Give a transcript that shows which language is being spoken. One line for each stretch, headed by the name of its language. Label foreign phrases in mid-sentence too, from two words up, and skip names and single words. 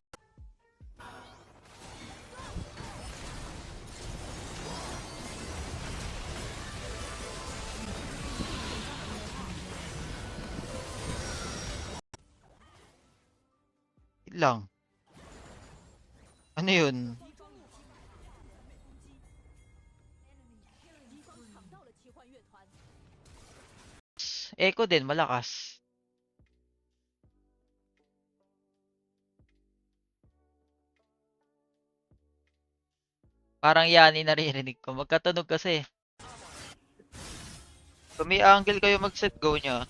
Filipino: Wait lang. Ano yun?
Chinese: 敌方抢到了奇幻乐团，
Filipino: Echo din, malakas. Parang yani naririnig ko. Magkatunog kasi. Kung may angle kayo mag-set go nyo.